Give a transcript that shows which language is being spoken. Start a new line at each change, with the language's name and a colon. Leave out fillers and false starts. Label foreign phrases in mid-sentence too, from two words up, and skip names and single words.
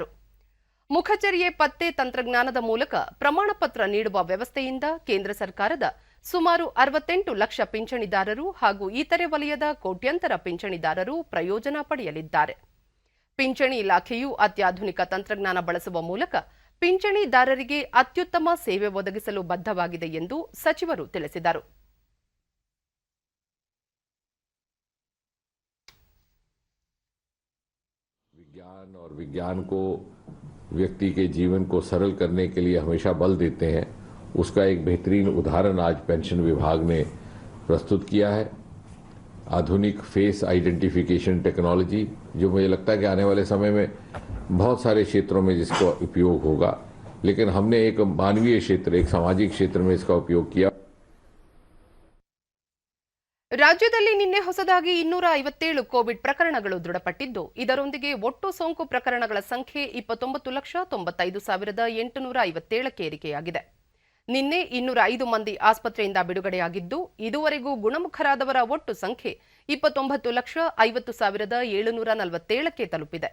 Kannada: ಮುಖಚರ್ಯೆ ಪತ್ತೆ ತಂತ್ರಜ್ಞಾನದ ಮೂಲಕ ಪ್ರಮಾಣಪತ್ರ ನೀಡುವ ವ್ಯವಸ್ಥೆಯಿಂದ ಕೇಂದ್ರ ಸರ್ಕಾರದ ಸುಮಾರು 68 ಲಕ್ಷ ಪಿಂಚಣಿದಾರರು ಹಾಗೂ ಇತರೆ ವಲಯದ ಕೋಟ್ಯಂತರ ಪಿಂಚಣಿದಾರರು ಪ್ರಯೋಜನ ಪಡೆಯಲಿದ್ದಾರೆ. ಪಿಂಚಣಿ ಇಲಾಖೆಯು ಅತ್ಯಾಧುನಿಕ ತಂತ್ರಜ್ಞಾನ ಬಳಸುವ ಮೂಲಕ ಪಿಂಚಣಿದಾರರಿಗೆ ಅತ್ಯುತ್ತಮ ಸೇವೆ ಒದಗಿಸಲು ಬದ್ಧವಾಗಿದೆ ಎಂದು ಸಚಿವರು ತಿಳಿಸಿದರು.
Hindi: विज्ञान और विज्ञान को व्यक्ति के जीवन को सरल करने के लिए हमेशा बल देते हैं, उसका एक बेहतरीन उदाहरण आज पेंशन विभाग ने प्रस्तुत किया है. आधुनिक
English: face identification technology
Hindi: जो मुझे लगता है कि आने वाले समय में बहुत सारे क्षेत्रों में जिसका उपयोग होगा, लेकिन हमने एक मानवीय क्षेत्र, एक सामाजिक क्षेत्र में इसका उपयोग किया.
Kannada: ರಾಜ್ಯದಲ್ಲಿ ನಿನ್ನೆ ಹೊಸದಾಗಿ 257 ಕೋವಿಡ್ ಪ್ರಕರಣಗಳು ದೃಢಪಟ್ಟಿದ್ದು, ಇದರೊಂದಿಗೆ ಒಟ್ಟು ಸೋಂಕು ಪ್ರಕರಣಗಳ ಸಂಖ್ಯೆ 29,95,857ಕ್ಕೆ ಏರಿಕೆಯಾಗಿದೆ. ನಿನ್ನೆ 205 ಮಂದಿ ಆಸ್ಪತ್ರೆಯಿಂದ ಬಿಡುಗಡೆಯಾಗಿದ್ದು, ಇದುವರೆಗೂ ಗುಣಮುಖರಾದವರ ಒಟ್ಟು ಸಂಖ್ಯೆ 29,50,747ಕ್ಕೆ ತಲುಪಿದೆ.